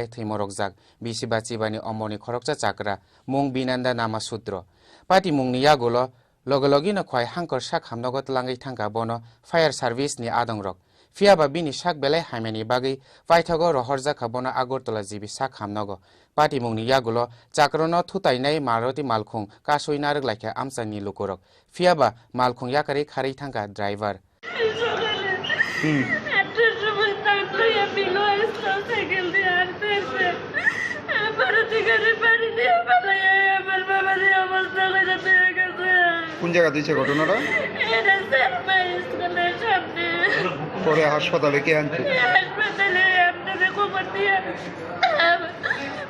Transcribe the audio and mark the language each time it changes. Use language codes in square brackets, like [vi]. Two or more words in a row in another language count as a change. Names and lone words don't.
[trp] Thimorokjak Bishipajibani Omorni Khoroksa Chakra Mung Vinanda Nama Sudra Pati mungni yagulo logologi no khwai hangkor sak hamnogot langai thangka bono [en] fire service [trp] ni adongrok fiaba bini sak belai haimani bagi paithago rohorja khabono agortola jibi sak hamnogo pati mungni yagulo chakrono thutainai Maruti Malkhung kasoi narek laikha amsani lukorok fiaba Malkhung yakari khari thangka driver [bn] কোন জায়গা দিয়েছে ঘটনাটা পরে হাসপাতালে কে আনছে